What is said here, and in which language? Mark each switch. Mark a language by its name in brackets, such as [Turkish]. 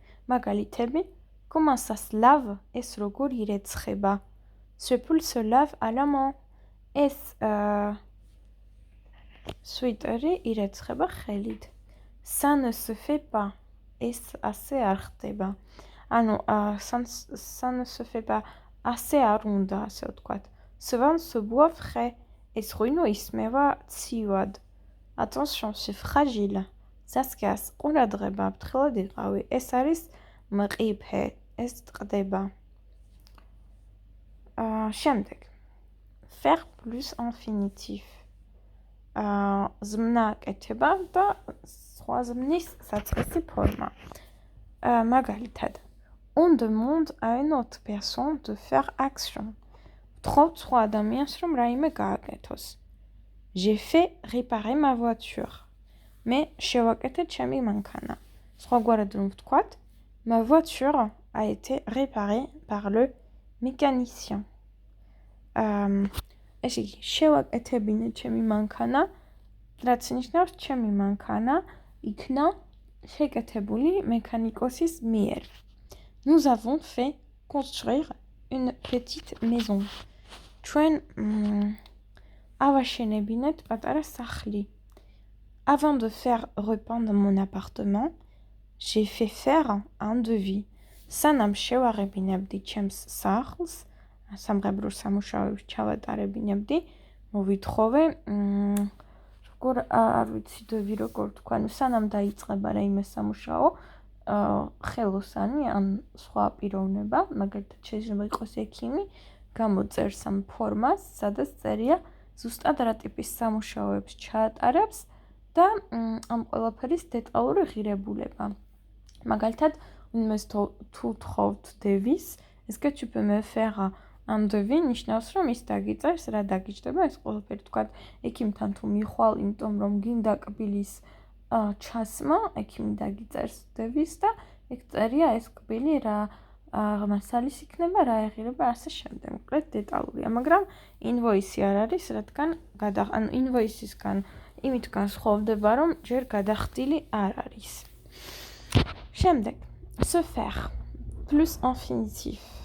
[Georgian] მაგალითები, [French] comment ça se lave, [Georgian] ეს როგორ ირეცხება. [French] Ce pull se lave à la main. [Georgian] ეს სვიტერი ირეცხება ხელით. [French] Ça ne se fait pas. [Georgian] ეს ასე არ ხდება. ანუ [French] ça ne se fait pas. [Georgian] ასე არ უნდა, ასე ვთქვათ. [French] Ce vin se boit frais. [Georgian] ეს ღვინო ისმევა ცივად. [French] Attention, c'est fragile. [Georgian] სასკას ყურადღება, ფრთხილად იყავი. ეს არის მყიფე. ეს ტყდება. შემდეგ. [French] Faire plus infinitif. [Georgian] ზმნა კეთება და სხვა ზმნის საწყისი ფორმა. [French] მაგალითად, on demande à une autre personne de faire action. [Georgian] ვთხოვთ სხვა ადამიანს რომ რაიმე გააკეთოს. [French] J'ai fait réparer ma voiture. [Georgian] მე შევაკეთე ჩემი მანქანა. სხვაგვარად რომ ვთქვათ, [French] ma voiture a été réparée par le mécanicien. [Georgian] ეს იგი, შევაკეთებინე ჩემი მანქანა, რაც ნიშნავს ჩემი მანქანა იქნა შეკეთებული მექანიკოსის მიერ. [French] Nous avons fait construire une petite maison. [Georgian] ჩვენ ავაშენებინეთ პატარა სახლი. [French] Avant de faire repeindre mon appartement, j'ai fait faire un devis. [Georgian] სანამ შევაღებინებდი ჩემს სახლს, სამღებრო სამუშაოებს ჩავატარებინებდი, მოვითხოვე, როგორ არ ვიცი დევი როგორ თქვა, სანამ დაიწყება რაიმე სამუშაო, ხელოსანი ან სხვა პიროვნება, მაგალითად შეიძლება იყოს ექიმი, გამოწერს ამ ფორმას, სადაც წერია ზუსტად რა ტიპის სამუშაოებს ჩაატარებს და ამ ყველაფერის დეტალური ღირებულება. მაგალითად, თუ თხოვთ devis, [French] est-ce que tu peux me faire un devis, [Georgian] ნიშნავს რომ ის დაგიწერს, რა დაგიჯდება, ეს ყველაფერი თქვათ ექიმთან თუ მიხვალ, იმიტომ რომ გინდა კბილის ჩასმა, ექიმი დაგიწერს devis და ეგ წერია ეს კბილი რა მასალის იქნება, რა ეღირება, ასე შემდეგ. მოკლედ დეტალურია, მაგრამ invoice არ არის, რადგან ანუ invoice-ისგან იმით განსხვავდება, რომ ჯერ გადახდილი არ არის. [French] შემდეგ, se faire, plus infinitif.